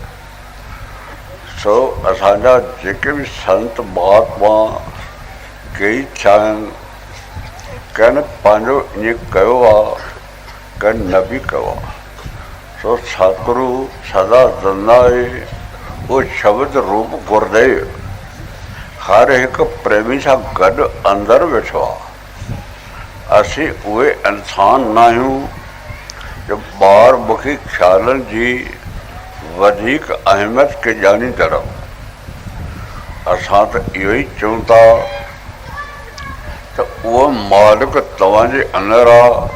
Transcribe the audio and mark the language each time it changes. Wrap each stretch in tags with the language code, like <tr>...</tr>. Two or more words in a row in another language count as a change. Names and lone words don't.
<sd>सो असांजा जेके भी संत महात्मा कई थिया आहिनि कंहिं पंहिंजो ईअं कयो आहे कंहिं न बि कयो आहे। सो सतगुरु सदा ज़िंदा आहे। उहो शब्द रूप गुरुदेव हर हिकु प्रेमी सां गॾु अंदरि वेठो आहे। असीं उहे इंसान न आहियूं जो ॿारमुखी ख़्यालनि जी वधीक अहमियत खे ॼाणींदा रहूं। असां त इहो ई चऊं था त उहो मालिक तव्हांजे अंदरि आहे।</sd>